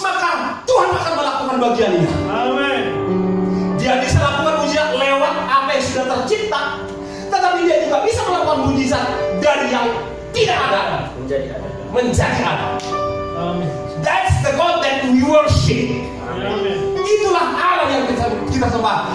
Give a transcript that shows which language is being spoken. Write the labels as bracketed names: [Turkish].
[Indonesian] Maka Tuhan akan melakukan bagiannya. Amin. Dia bisa lakukan mujizat lewat apa yang sudah tercipta, tetapi dia juga bisa melakukan mujizat dari yang tidak ada menjadi ada. Amin. [English] That's the God that we worship. [Indonesian] Amin. Itulah Allah yang kita sembah.